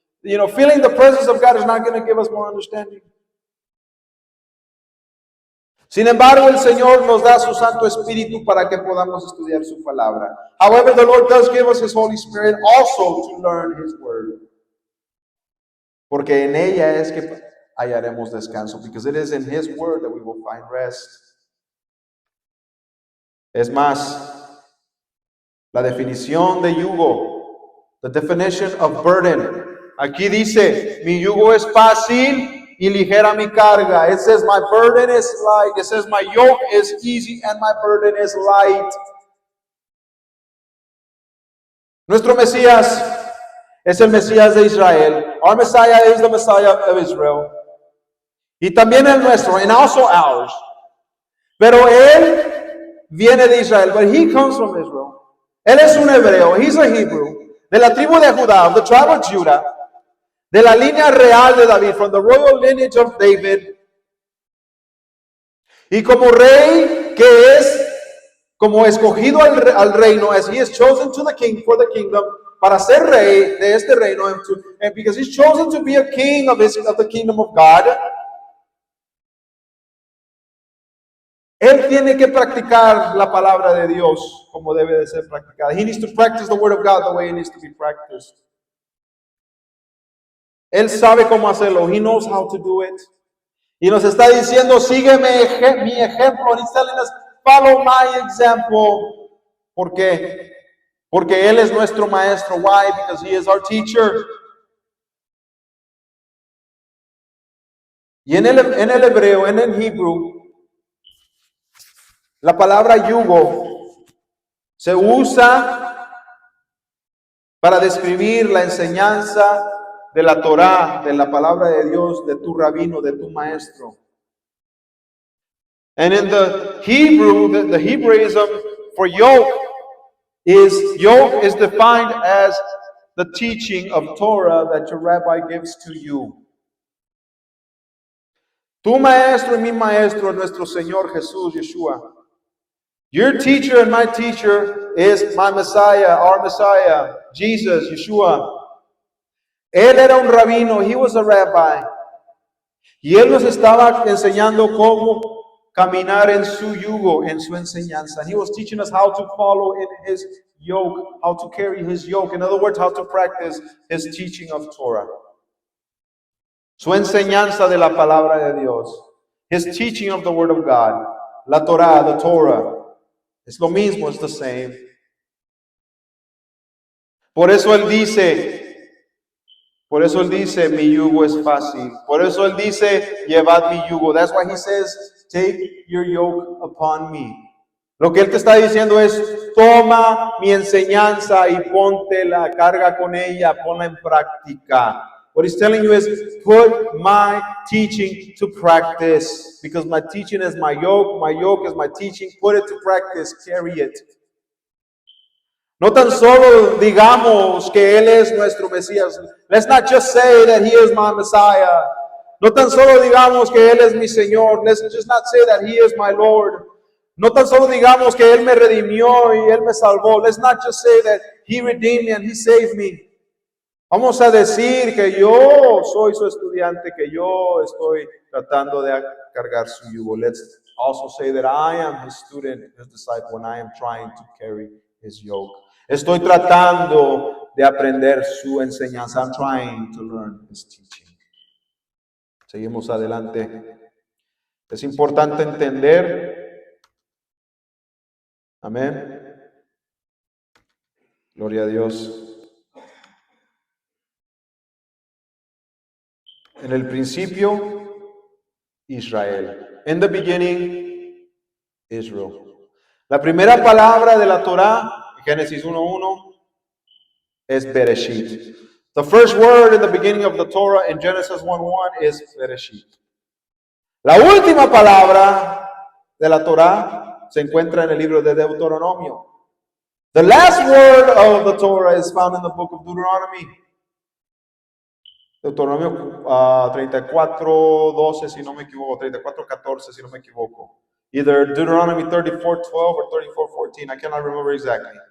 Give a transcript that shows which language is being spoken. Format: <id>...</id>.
<en>Feeling the presence of God is not going to give us more understanding.</en> <es>Sin embargo, el Señor nos da su Santo Espíritu para que podamos estudiar su palabra.</es> <en>However, the Lord does give us His Holy Spirit also to learn His Word.</en> <es>Porque en ella es que hallaremos descanso.</es> <en>Because it is in His Word that we will find rest.</en> <es>Es más, la definición de yugo,</es> <en>the definition of burden.</en> <es>Aquí dice, mi yugo es fácil y ligera mi carga.</es> <en>It says my burden is light. It says my yoke is easy and my burden is light.</en> <es>Nuestro Mesías es el Mesías de Israel.</es> <en>Our Messiah is the Messiah of Israel.</en> <es>Y también el nuestro,</es> <en>and also ours.</en> <es>Pero Él viene de Israel,</es> <en>but He comes from Israel.</en> <es>Él es un hebreo,</es> <en>He's a Hebrew,</en> <es>de la tribu de Judá,</es> <en>of the tribe of Judah,</en> <es>de la línea real de David,</es> <en>from the royal lineage of David.</en> <es>Y como rey que es, como escogido al reino,</es> <en>as He is chosen to the king for the kingdom,</en> <es>para ser rey de este reino,</es> <en>and because He's chosen to be a king of the kingdom of God,</en> <es>Él tiene que practicar la palabra de Dios como debe de ser practicada.</es> <en>He needs to practice the word of God the way it needs to be practiced.</en> <es>Él sabe cómo hacerlo.</es> <en>He knows how to do it.</en> <es>Y nos está diciendo, sígueme mi ejemplo.</es> <en>And He's telling us, follow my example.</en> <es>¿Por qué? Porque Él es nuestro maestro.</es> <en>Why? Because He is our teacher.</en> <es>Y en el hebreo, en el Hebrew, la palabra yugo se usa para describir la enseñanza de la Torá, de la palabra de Dios, de tu rabino, de tu maestro.</es> <en>And in the Hebrew, the Hebraism for yoke is defined as the teaching of Torah that your rabbi gives to you.</en> <es>Tu maestro y mi maestro es nuestro Señor Jesús, Yeshua.</es> <en>Your teacher and my teacher is my Messiah, our Messiah, Jesus, Yeshua.</en> <es>Él era un rabino,</es> <en>he was a rabbi.</en> <es>Y Él nos estaba enseñando cómo caminar en su yugo, en su enseñanza.</es> <en>And He was teaching us how to follow in His yoke, how to carry His yoke. In other words, how to practice His teaching of Torah.</en> <es>Su enseñanza de la palabra de Dios.</es> <en>His teaching of the Word of God.</en> <es>la Torah,</es> <en>the Torah.</en> <es>Es lo mismo, es</es> <en>the same.</en> <es>Por eso él dice, mi yugo es fácil. Por eso él dice, llevad mi yugo.</es> <en>That's why he says, take your yoke upon me.</en> <es>Lo que él te está diciendo es, toma mi enseñanza y ponte la carga con ella, ponla en práctica.</es> <en>What he's telling you is, put my teaching to practice. Because my teaching is my yoke is my teaching. Put it to practice, carry it.</en> <es>No tan solo digamos que Él es nuestro Mesías.</es> <en>Let's not just say that He is my Messiah.</en> <es>No tan solo digamos que Él es mi Señor.</es> <en>Let's just not say that He is my Lord.</en> <es>No tan solo digamos que Él me redimió y Él me salvó.</es> <en>Let's not just say that He redeemed me and He saved me.</en> <es>Vamos a decir que yo soy su estudiante, que yo estoy tratando de cargar su yugo.</es> <en>Let's also say that I am His student, His disciple, and I am trying to carry His yoke.</en> <es>Estoy tratando de aprender su enseñanza.</es> <en>I'm trying to learn His teaching.</en> <es>Seguimos adelante. Es importante entender. Amén. Gloria a Dios. En el principio, Israel.</es> <en>In the beginning, Israel.</en> <es>La primera palabra de la Torah, Génesis 1:1, es Bereshit.</es> <en>The first word in the beginning of the Torah in Genesis 1:1 is Bereshit.</en> <es>La última palabra de la Torah se encuentra en el libro de Deuteronomio.</es> <en>The last word of the Torah is found in the book of Deuteronomy.</en> <es>Deuteronomio 34:12, si no me equivoco, 34:14, si no me equivoco.</es> <en>Either Deuteronomy 34:12 or 34:14, I cannot remember exactly.</en>